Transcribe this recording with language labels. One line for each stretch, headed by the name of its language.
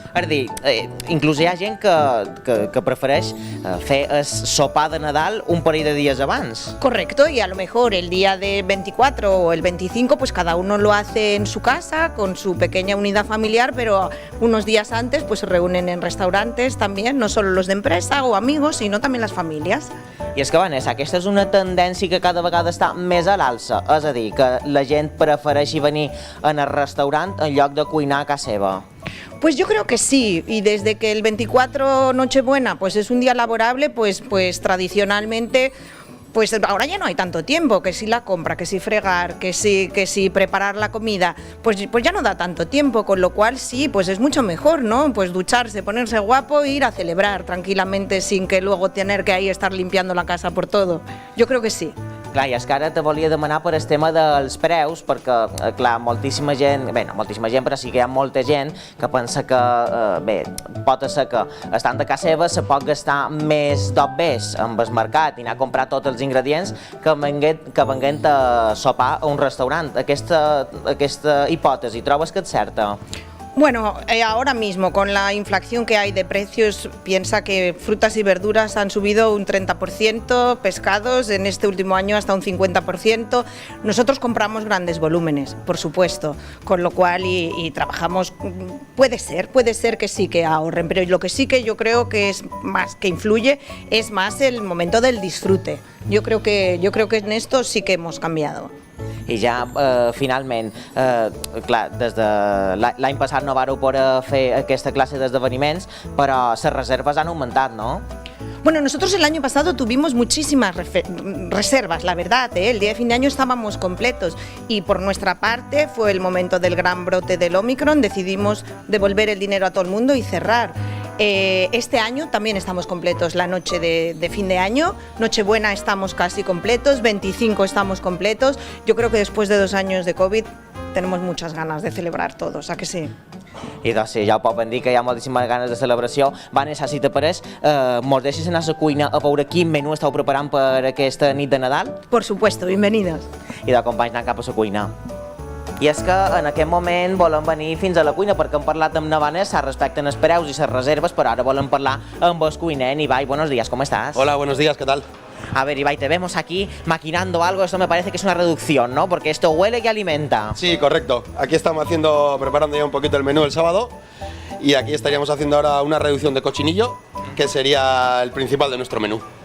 Catalan: És a dir, inclús hi ha gent que prefereix fer el sopar de Nadal un parell de dies abans.
Spanish: Correcto, y a lo mejor el día de 24 o el 25, pues cada uno lo hace en su casa, con su pequeña unidad familiar, pero unos días antes pues se reúnen en restaurantes también, no solo los de empresa o amigos, sino también las familias.
Catalan: I és que, Vanessa, aquesta és una tendència que cada vegada està més a l'alça, és a dir, que la gent prefereixi venir en el restaurant en lloc de cuinar a casa seva.
Spanish: Pues yo creo que sí, y desde que el 24 Nochebuena pues es un día laborable, pues tradicionalmente pues ahora ya no hay tanto tiempo, que si la compra, que si fregar, que si preparar la comida, pues ya no da tanto tiempo, con lo cual sí, pues es mucho mejor, ¿no? Pues ducharse, ponerse guapo e ir a celebrar tranquilamente sin que luego tener que ahí estar limpiando la casa por todo. Yo creo que sí.
Catalan: Clar, i és que ara te volia demanar per el tema dels preus, perquè, clar, moltíssima gent, bé, no moltíssima gent, però sí que hi ha molta gent que pensa que, bé, pot ser que estant de casa seva se pot gastar més d'obvés amb el mercat i anar a comprar tots els ingredients que venguent a sopar a un restaurant. Aquesta hipòtesi, trobes que és certa?
Spanish: Bueno, ahora mismo con la inflación que hay de precios, piensa que frutas y verduras han subido un 30%, pescados en este último año hasta un 50%. Nosotros compramos grandes volúmenes, por supuesto, con lo cual y trabajamos, puede ser que sí que ahorren, pero lo que sí que yo creo que es más, que influye, es más el momento del disfrute. Yo creo que en esto sí que hemos cambiado.
Catalan: I ja, finalment, clar, des de l'any passat no vareu poder fer aquesta classe d'esdeveniments, però les reserves han augmentat, no?
Spanish: Bueno, nosotros el año pasado tuvimos muchísimas reservas, la verdad, ¿eh? El día de fin de año estábamos completos y por nuestra parte fue el momento del gran brote del Omicron, decidimos devolver el dinero a todo el mundo y cerrar. Este año también estamos completos, la noche de fin de año, Nochebuena estamos casi completos, 25 estamos completos. Yo creo que después de 2 años de COVID tenemos muchas ganas de celebrar todos, ¿a que sí?
Catalan: I doncs sí, ja ho poden dir que hi ha moltíssimes ganes de celebració. Vanessa, si te pareix, mos deixes anar a la cuina a veure quin menú esteu preparant per aquesta nit de Nadal?
Spanish: Por supuesto, bienvenidos.
Catalan: I de companys anant cap a la cuina. I és que en aquest moment volem venir fins a la cuina perquè hem parlat amb na Vanessa respecte als preus i les reserves, però ara volem parlar amb el cuiner.
Spanish: Ibai, buenos días, ¿cómo estás? Hola, buenos días, ¿qué tal? A ver, Ibai, te vemos aquí maquinando algo, esto me parece que es una reducción, ¿no? Porque esto huele y alimenta. Sí, correcto. Aquí estamos preparando ya un poquito el menú del sábado y aquí estaríamos haciendo ahora una reducción de cochinillo, que sería el principal de nuestro menú.